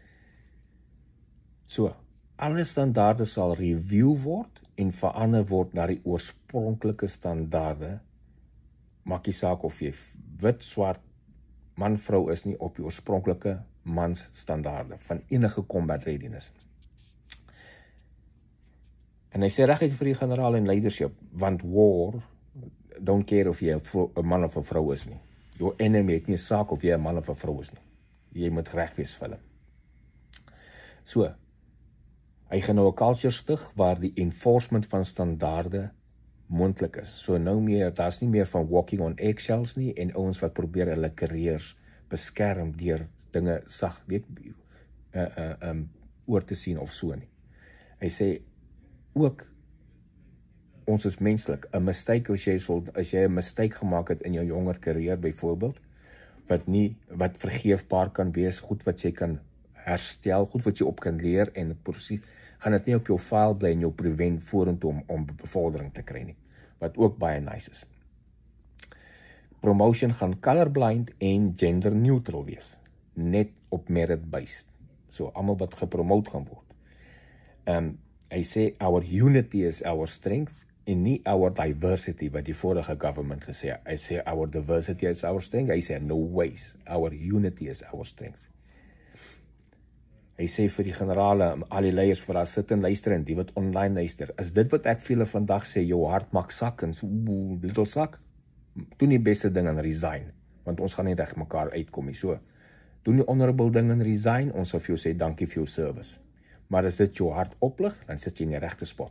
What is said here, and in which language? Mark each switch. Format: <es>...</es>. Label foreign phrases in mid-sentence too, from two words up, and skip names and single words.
<af>So, alle standaarde sal review word en verander word na die oorspronklike standaarde. Maak nie saak of jy wit, swart, man, vrou is nie op die oorspronklike mans standaarde van enige</af> <en>combat readiness.</en> <af>En hy sê reguit vir die generaal en leadership, want</af> <en>war, don't care</en> <af>of jy 'n man of 'n vrou is nie. Jou enemy het nie saak of jy 'n man of 'n vrou is nie. Jy moet reg wees vir hulle. So, hy gaan nou 'n culture stig waar die enforcement van standaarde moontlik is. So nou meer, daar's nie meer van</af> <en>walking on eggshells</en> <af>nie en ouens wat probeer hulle careers beskerm deur dinge sag, weet oor te sien of so nie. Hy sê ook ons is menslik. 'n Mistake as jy 'n mistake gemaak het in jou jonger karier byvoorbeeld, wat vergeefbaar kan wees, goed wat jy kan herstel, goed wat jy op kan leer en presies gaan dit nie op jou file bly en jou prevent vorentoe om bevordering te kry nie, wat ook baie nice is. Promotion gaan colorblind en</af> <en>gender neutral</en> <af>wees, net op</af> <en>merit based.</en> <af>So almal wat gepromoot gaan word. Hy sê</af> <en>our unity is our strength</en> <af>en nie</af> <en>our diversity</en> <af>wat die vorige government gesê het. Hy sê</af> <en>our diversity is our strength.</en> <af>Hy sê</af> <en>no ways, our unity is our strength.</en> <af>Hy sê vir die generale, al die leiers vir daar sit en luister en die wat online luister, is dit wat ek vir julle vandag sê, jou hart maak sak en so, little sak, doen die beste ding en resign, want ons gaan nie reg mekaar uitkom nie, so, doen die honorable ding en resign, ons sal vir jou sê, dankie vir jou service, maar as dit jou hart oplig, dan sit jy in die regte spot.</af>